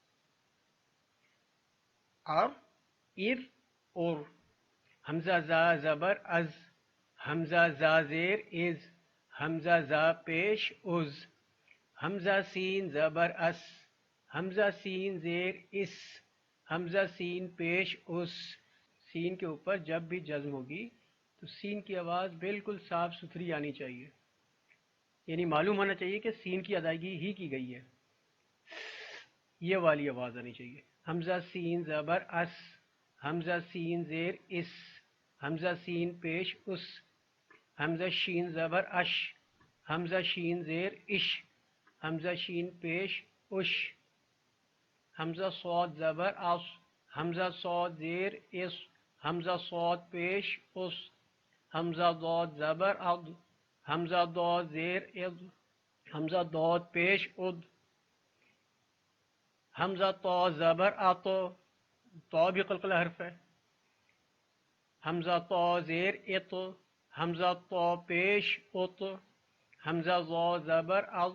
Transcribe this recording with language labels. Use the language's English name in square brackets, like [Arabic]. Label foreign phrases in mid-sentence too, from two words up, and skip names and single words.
[Urdu] ار ار اور۔ حمزہ زا زبر از، حمزہ زا زیر از، حمزہ زا پیش از۔ حمزہ سین زبر اس، حمزہ سین زیر اس، حمزہ سین پیش اس۔ سین کے اوپر جب بھی جزم ہوگی تو سین کی آواز بالکل صاف ستھری آنی چاہیے، یعنی معلوم ہونا چاہیے کہ سین کی ادائیگی ہی کی گئی ہے، یہ والی آواز آنی چاہیے۔ حمزہ سین زبر اس، حمزہ سین زیر اس، حمزہ سین پیش اس، حمزہ شین زبر اش، حمزہ شین زیر اش، حمزہ شین پیش اش، حمزہ صاد زبر اس، حمزہ صاد زیر اس، حمزہ صاد پیش اس، حمزہ ضاد زبر اد، حمزہ ضاد زیر اد، حمزہ ضاد پیش اد، حمزہ طا زبر اتو، طا بھی قلقلہ حرف ہے، حمزہ طا زیر ات، حمزہ طا پیش ات، حمزہ ضا زبر از،